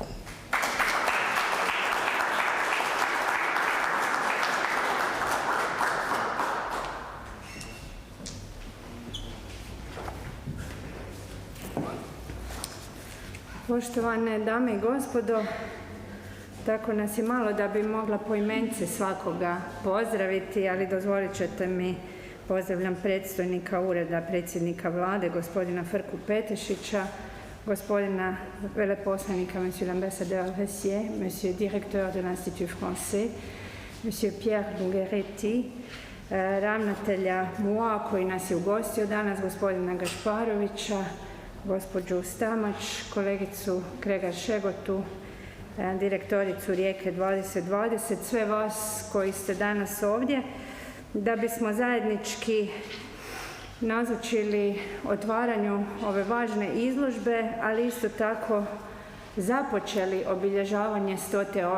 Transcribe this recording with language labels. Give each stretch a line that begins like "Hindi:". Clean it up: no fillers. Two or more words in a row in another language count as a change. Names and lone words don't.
Croatian: Poštovane dame i gospodo, tako nas je malo da bi mogla poimence svakoga pozdraviti, ali dozvolit ćete mi, pozdravljam predstojnika Ureda predsjednika Vlade, gospodina Frku Petešića, gospodina veleposlanika,
French: monsieur l'ambassadeur Vessier, monsieur directeur de l'Institut français, monsieur Pierre Longheretti,
Croatian: ravnatelja MUO-a koji nas je ugostio danas, gospodina Gašparovića, gospođu Stamač, kolegicu Kregar-Šegotu, direktoricu Rijeke 2020, sve vas koji ste danas ovdje, da bismo zajednički nazočili otvaranju ove važne izložbe, ali isto tako započeli obilježavanje 100.